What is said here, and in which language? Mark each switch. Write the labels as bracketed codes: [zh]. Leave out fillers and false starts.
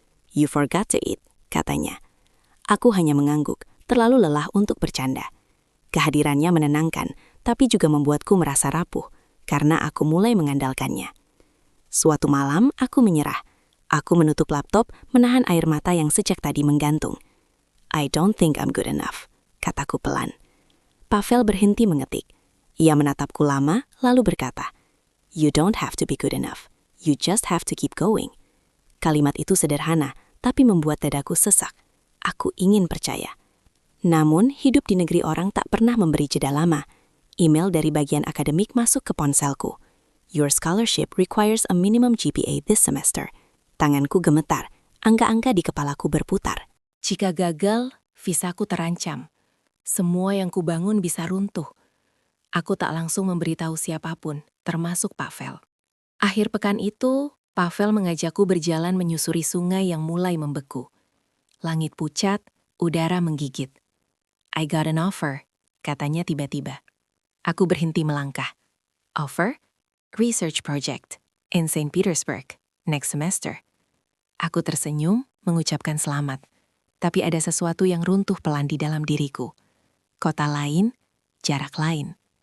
[en] "You forgot to eat," [id] katanya. Aku hanya mengangguk, terlalu lelah untuk bercanda. Kehadirannya menenangkan, tapi juga membuatku merasa rapuh, karena aku mulai mengandalkannya. Suatu malam, aku menyerah. Aku menutup laptop, menahan air mata yang sejak tadi menggantung. [en] "I don't think I'm good enough," [id] kataku pelan. Pavel berhenti mengetik. Ia menatapku lama, lalu berkata, [en] "You don't have to be good enough. You just have to keep going." [id] Kalimat itu sederhana, tapi membuat dadaku sesak. Aku ingin percaya. Namun, hidup di negeri orang tak pernah memberi jeda lama. Email dari bagian akademik masuk ke ponselku. [en] "Your scholarship requires a minimum GPA this semester." [id] Tanganku gemetar, angka-angka di kepalaku berputar. Jika gagal, visaku terancam. Semua yang kubangun bisa runtuh. Aku tak langsung memberitahu siapapun, termasuk Pavel. Akhir pekan itu, Pavel mengajakku berjalan menyusuri sungai yang mulai membeku. Langit pucat, udara menggigit. [en] "I got an offer," [id] katanya tiba-tiba. Aku berhenti melangkah. [en] "Offer? Research project in St. [id] Petersburg, [en] next semester." [id] Aku tersenyum, mengucapkan selamat. Tapi ada sesuatu yang runtuh pelan di dalam diriku. Kota lain, jarak lain.